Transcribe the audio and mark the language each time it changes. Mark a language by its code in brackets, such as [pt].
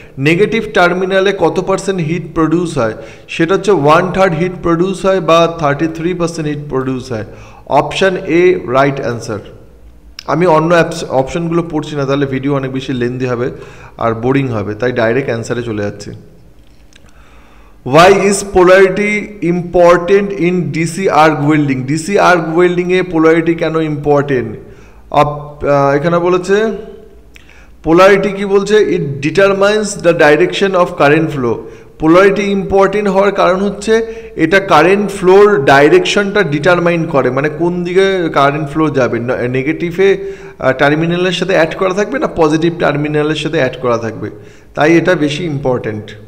[bn] Negative টার্মিনালে কত percent hit produce হয় সেটা হচ্ছে 1/3 হিট প্রডিউস হয় বা 33% হিট প্রডিউস হয়। Option A right answer. আমি অন্য অপশনগুলো পড়ছি না, তাহলে ভিডিও অনেক বেশি লেন্দি হবে আর বোরিং হবে, তাই ডাইরেক্ট অ্যান্সারে চলে যাচ্ছি। [en] Why is polarity important in DC arc welding? [bn] DC arc welding A polarity কেন ইম্পর্টেন্ট? এখানে বলেছে পোলারিটি কি বলছে, [en] It determines the direction of current flow. [bn] Polarity important হওয়ার কারণ হচ্ছে এটা কারেন্ট ফ্লোর ডাইরেকশনটা ডিটারমাইন করে, মানে কোন দিকে কারেন্ট ফ্লো যাবে, নেগেটিভে টার্মিনালের সাথে অ্যাড করা থাকবে না পজিটিভ টার্মিনালের সাথে অ্যাড করা থাকবে, তাই এটা বেশি ইম্পর্টেন্ট।